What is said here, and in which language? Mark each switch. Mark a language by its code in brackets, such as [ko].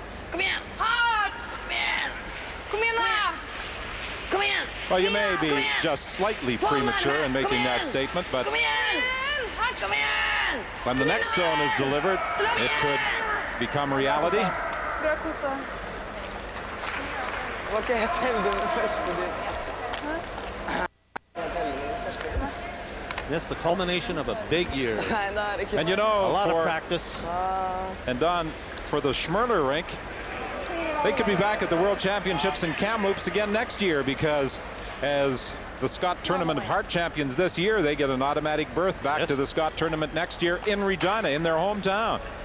[sv] Kom igen. Hard. Kom igen. Kom igen now. Kom igen. [en] Well, you may be just slightly premature in making that statement, but [sv] Kom igen. Kom igen. [en] when the next stone is delivered, it could become reality. [sv] Vad kan jag tävla med först på det? [en] This is the culmination of a big year. And you know, a lot of practice. And Don, for the Schmirler rink, they could be back at the World Championships in Kamloops again next year because as the Scott Tournament of Heart Champions this year, they get an automatic berth back to the Scott Tournament next year in Regina, in their hometown.